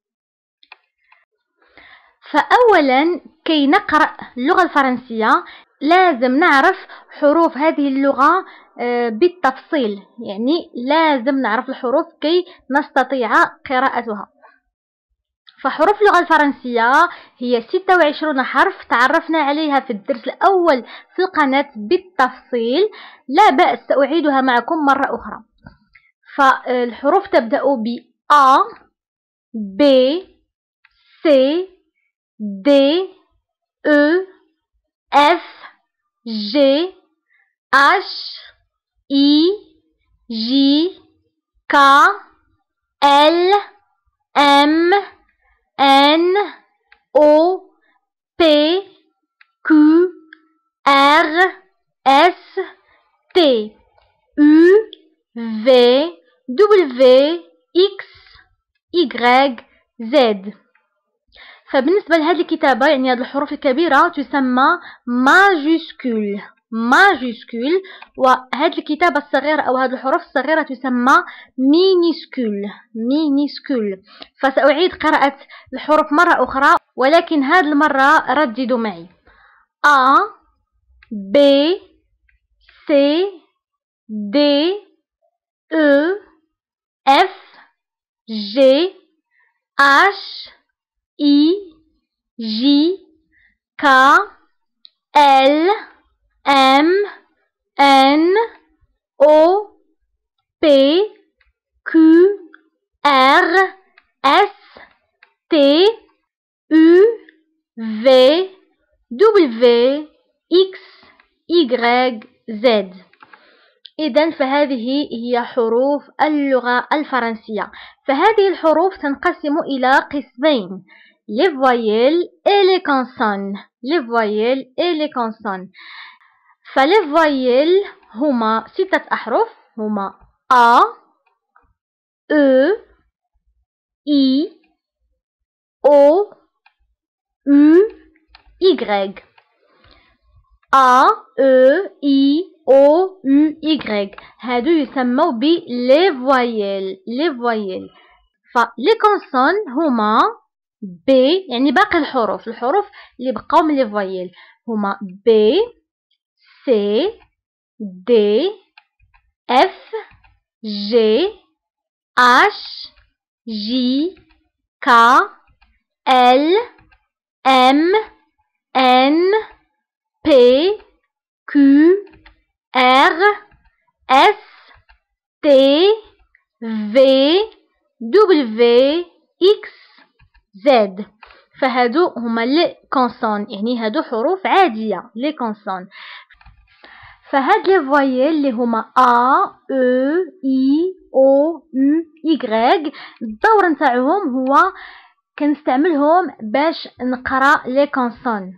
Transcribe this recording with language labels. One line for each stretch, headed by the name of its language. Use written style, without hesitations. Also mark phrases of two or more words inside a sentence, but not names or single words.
Arabic: فأولا كي نقرأ اللغة الفرنسية لازم نعرف حروف هذه اللغة بالتفصيل، يعني لازم نعرف الحروف كي نستطيع قراءتها. فحروف اللغة الفرنسية هي 26 حرف تعرفنا عليها في الدرس الأول في القناة بالتفصيل، لا بأس سأعيدها معكم مرة أخرى. فالحروف تبدأ ب
French: A B C D E F G H I J K L M N O P Q R S T U V W X Y Z.
Arabic: فبالنسبة لهذه الكتابة، يعني هذه الحروف الكبيرة تسمى ماجيسكول، وهذه الكتابة الصغيرة أو هذه الحروف الصغيرة تسمى مينيسكول. فسأعيد قراءة الحروف مرة أخرى، ولكن هذه المرة رددوا معي:
French: A B C D E F G H I J K L M N O P Q R S T U V W X Y Z.
Arabic: إذن فهذه هي حروف اللغة الفرنسية. فهذه الحروف تنقسم إلى قسمين:
French: les voyelles et les consonnes.
Arabic: فلي voyelles هما 6 أحرف، هما
French: A E I O U Y. A E I O U Y
Arabic: هادو يسموا ب
French: les voyelles.
Arabic: فلي consonnes هما B، يعني باقي الحروف اللي بقاو من
French: les voyelles
Arabic: هما
French: B C D F G H J K L M N P Q R S T V W X Z.
Arabic: فهادو هما
French: les consonnes,
Arabic: يعني هادو حروف عادية
French: les consonnes.
Arabic: فهاد
French: les voyelles
Arabic: اللي هما
French: A E I O U Y
Arabic: الدور نتاعهم هو كنستعملهم باش نقرا
French: les consonnes.